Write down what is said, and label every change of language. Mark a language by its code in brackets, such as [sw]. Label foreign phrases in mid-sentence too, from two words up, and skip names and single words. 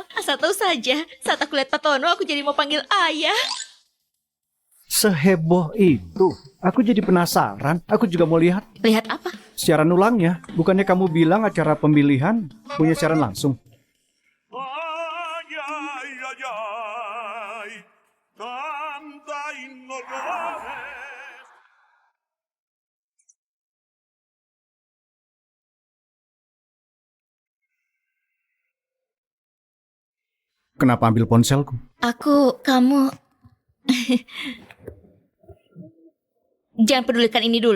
[id] Asal tahu saja, saat aku lihat Pak Tono, aku jadi mau panggil ayah. Seheboh itu. Aku jadi penasaran. Aku juga mau lihat Lihat apa? siaran ulangnya. Bukannya kamu bilang acara pemilihan punya siaran langsung? [es] Ay, ay, ay, ay, canta y no llores. [id] Kenapa ambil ponselku? Kamu... Jangan pedulikan ini dulu.